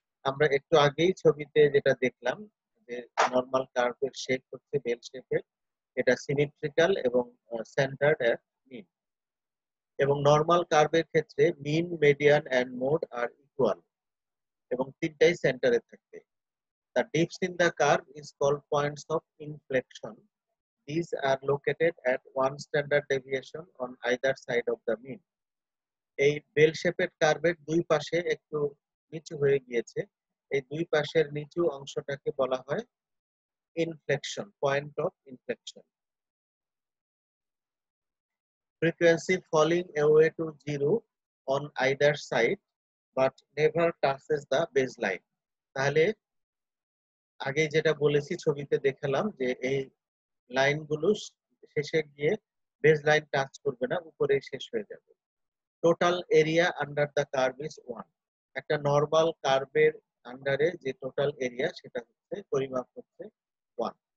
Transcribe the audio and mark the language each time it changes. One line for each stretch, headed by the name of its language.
Bangla: আমরা একটু আগেই ছবিতে যেটা দেখলাম, যে নরমাল কার্ভের শেপ হচ্ছে বেল শেপেড, এটা সিমেট্রিক্যাল এবং সেন্টার্ড এট মিন। এবং নরমাল কার্ভের ক্ষেত্রে
English: mean, median and mode are equal,
Bangla: এবং তিনটাই সেন্টারে থাকবে।
English: The dips in the curve is called points of inflection. These are located at one standard deviation on either side of the mean.
Bangla: এই bell shaped কার্ভের দুই পাশে একটু নিচু হয়ে গিয়েছে, এই দুই পাশের নিচু অংশটাকে বলা হয় inflection, point of inflection.
English: Frequency falling away to zero on either side but never touches the baseline.
Bangla: তাহলে আগে যেটা বলেছি, ছবিতে দেখালাম যে এই লাইনগুলো শেষে গিয়ে বেজ লাইন টাচ করবে না, উপরে শেষ হয়ে যাবে।
English: Total area under the curve is 1।
Bangla: একটা নরমাল কার্ভের আন্ডারে যে টোটাল এরিয়া, সেটা হচ্ছে পরিমাপ হচ্ছে 1।